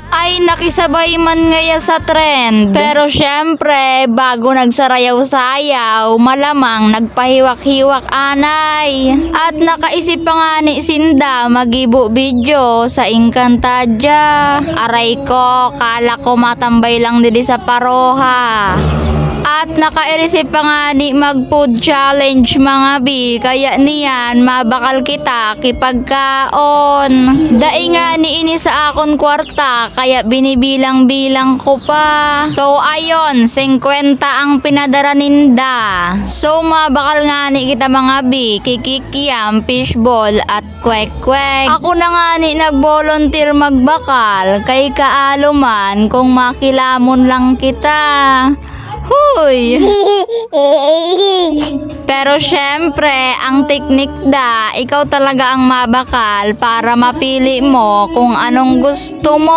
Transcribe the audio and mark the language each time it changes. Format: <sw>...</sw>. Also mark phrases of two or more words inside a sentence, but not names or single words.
<bik>ay nakisabay man ngaya sa trend. Pero syempre, bago nagsarayaw-sayaw, malamang nagpahiwak-hiwak anay. At nakaisip pa nga ni Sinda magibo video sa Encantadia. Aray ko, kala ko matambay lang didi sa paroha. At naka-receive pa nga ni mag-</bik> <en>food challenge</en> <bik>mga B. Kaya niyan, mabakal kita kipagkaon. Dai nga ni ini sa akon kwarta, kaya binibilang-bilang ko pa. So ayon, 50 ang pinadara ninda. So mabakal nga ni kita mga B, kikikiam, fishball at kwek-kwek. Ako na nga ni nag-volunteer magbakal, kay kaaluman kung makilamon lang kita. Huy! Pero syempre, ang teknik da, ikaw talaga ang mabakal para mapili mo kung anong gusto mo.</bik>